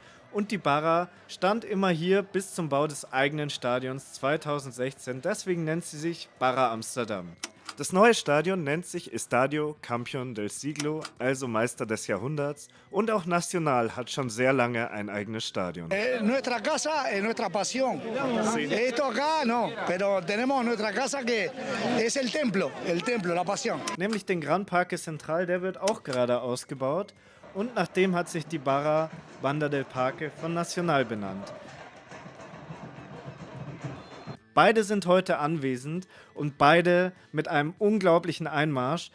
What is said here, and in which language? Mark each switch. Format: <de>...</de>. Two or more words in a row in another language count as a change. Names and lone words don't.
<de>Und die Barra stand immer hier bis zum Bau des eigenen Stadions 2016. Deswegen nennt sie sich Barra Amsterdam. Das neue Stadion nennt sich Estadio Campeón del Siglo, also Meister des Jahrhunderts. Und auch Nacional hat schon sehr lange ein eigenes Stadion.</de> <es>Nuestra casa es nuestra pasión. Esto acá no, pero tenemos nuestra casa que es el templo, la pasión.</es> <de>Nämlich den Gran Parque Central, der wird auch gerade ausgebaut. Und nachdem hat sich die Barra Banda del Parque von Nacional benannt. Beide sind heute anwesend und beide mit einem unglaublichen Einmarsch.</de>